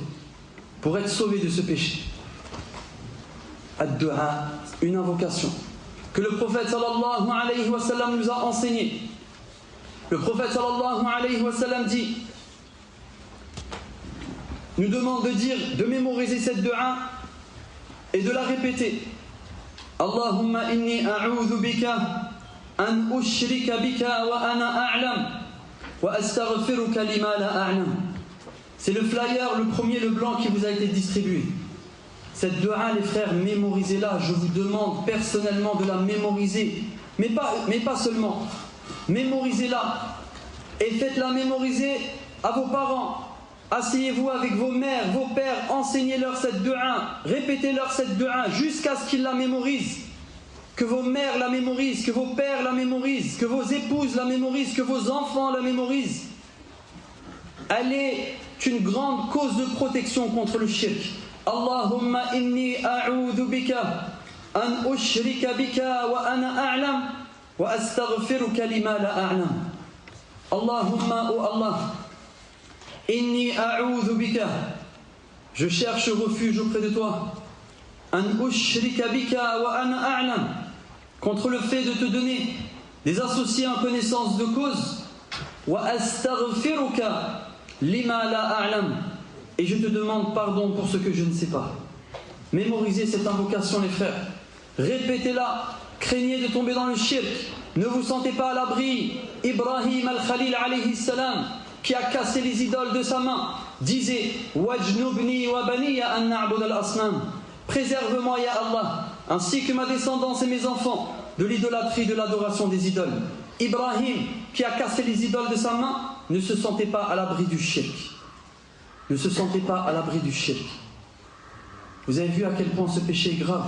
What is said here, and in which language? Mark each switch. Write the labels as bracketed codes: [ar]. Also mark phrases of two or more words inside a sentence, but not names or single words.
[fr] Pour être sauvé de ce péché? Ad-du'a, une invocation que le prophète [ar] صلى الله عليه وسلم [fr] nous a enseigné. Le prophète [ar] صلى الله عليه وسلم [fr] dit, nous demande de dire, de mémoriser cette du'a et de la répéter. [ar] اللهم إني أعوذ بك أن أشرك بك وأنا أعلم وأستغفرك لما لا أعلم. [fr] C'est le flyer, le premier, le blanc qui vous a été distribué. Cette dua, les frères, mémorisez-la. Je vous demande personnellement de la mémoriser. Mais pas seulement. Mémorisez-la. Et faites-la mémoriser à vos parents, Asseyez-vous avec vos mères, vos pères, enseignez-leur cette dua, répétez-leur cette dua jusqu'à ce qu'ils la mémorisent. Que vos mères la mémorisent, que vos pères la mémorisent, que vos épouses la mémorisent, que vos enfants la mémorisent. Elle est une grande cause de protection contre le shirk. [ar] اللهم إني أعوذ بك أن أشرك بك وأنا أعلم وأستغفرك لما لا أعلم. اللهم, oh Allah, إني أعوذ بك, [fr] je cherche refuge auprès de toi, [ar] أن أشرك بك وأنا أعلم, [fr] contre le fait de te donner des associés en connaissance de cause, [ar] وأستغفرك لما لا أعلم, [fr] et je te demande pardon pour ce que je ne sais pas. Mémorisez cette invocation les frères, répétez-la, craignez de tomber dans le shirk, ne vous sentez pas à l'abri. Ibrahim al-Khalil [ar] عليه السلام, [fr] qui a cassé les idoles de sa main, disait [ar] واجنبني وبني أن نعبد الأصنام, [fr] préserve-moi ya Allah, ainsi que ma descendance et mes enfants, de l'idolâtrie, de l'adoration des idoles. Ibrahim, qui a cassé les idoles de sa main, ne se sentait pas à l'abri du shirk. Ne se sentait pas à l'abri du shirk. Vous avez vu à quel point ce péché est grave?